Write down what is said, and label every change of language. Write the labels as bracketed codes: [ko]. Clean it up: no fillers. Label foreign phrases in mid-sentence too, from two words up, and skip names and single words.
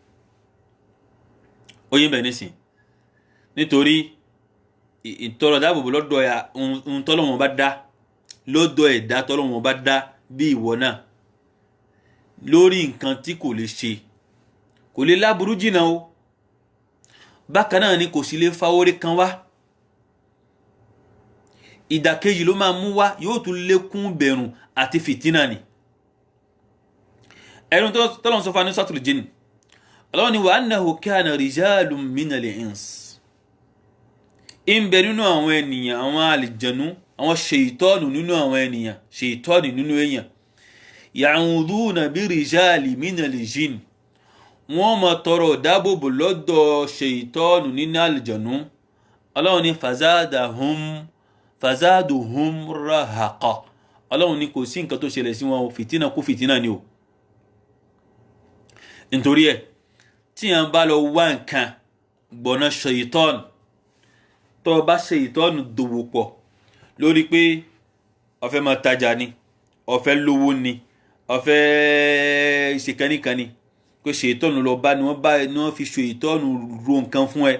[yo] Ó yé bẹ́ẹ̀ nísìn nítorí ìtọrọ dáàbòbò lọ́dọ̀ ohun tọ́lọ́run bá dá lọ́dọ̀ ẹ̀dá tọ́lọ́run bá dá bí ìwọ náà lórí nǹkan tí kò lè ṣe kò lè láburú jìnnà o, bákan náà ni kò sì lè fa oore kan wá, ìdàkejì ló máa mú wá, yóò tún lékún bẹ̀rùn àti fìtínà ni. ẹnu tọ́lọ́run sọ fún ní Suratul Jinn, Allah ni [ar] وأنه كان رجال من الإنس, [yo] ń bẹ nínú àwọn ènìyàn àwọn àlìjẹ̀nú àwọn ṣèitọ́nù nínú àwọn ènìyàn ṣèitọ́nù nínú èèyàn [ar] يعوذون برجال من الجن, [yo] wọ́n máa tọrọ dáàbòbò lọ́dọ̀ ṣèitọ́nù nínú àlìjẹ̀nú. Allah ni [ar] فزادوهم رهقا, [yo] Allah ni kò sí nǹkan tó ṣẹlẹ̀ sí wọn fìtínà kú fìtínà ni o. Nítorí ẹ̀ tí yàn bá lọ wá nǹkan gbọ̀nà ṣèitọ́nù, tó bá ṣèitọ́nù dòwò pọ̀ lórí pé ó fẹ́ máa tajà ni, ó fẹ́ lówó ni, ó fẹ́ ṣe kánìkanì, pé ṣèitọ́nù lọ bá ni wọ́n fi ṣèitọ́nù ro nǹkan fún ẹ.